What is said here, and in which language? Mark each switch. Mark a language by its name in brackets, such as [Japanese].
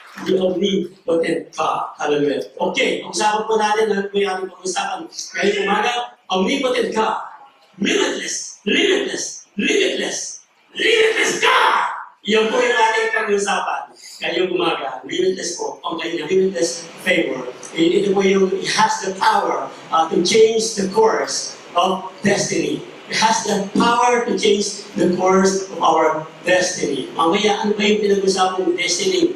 [English] the omnipotent God. [Filipino] Hallelujah. Okay, pag-usapan po natin, ano po yung ating pag-usapan ngayong umaga? Omnipotent God. [English] Limitless, limitless, limitless, limitless God! [Filipino] Yan po yung ating pag-usapan ngayong umaga. Limitless po, ang kanyang limitless favor. Ito po yung, [English] it has the power to change the course of destiny. It has the power to change the course of our destiny. [Filipino] Mamaya, ano ba yung pinag-usapan ng destiny?